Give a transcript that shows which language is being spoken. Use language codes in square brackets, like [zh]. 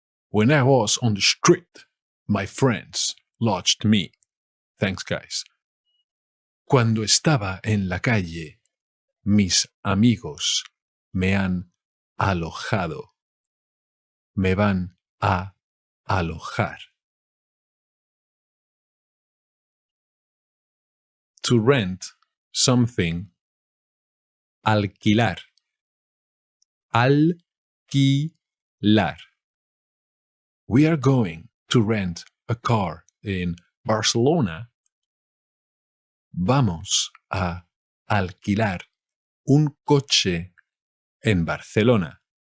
[en] When I was on the street, my friends lodged me. Thanks, guys. [es] Cuando estaba en la calle, mis amigos me han alojado. Me van a alojar. [en] To rent something. Alquilar. [es] Alquilar. [en] We are going to rent a car in Barcelona. [es] Vamos a alquilar un coche en Barcelona.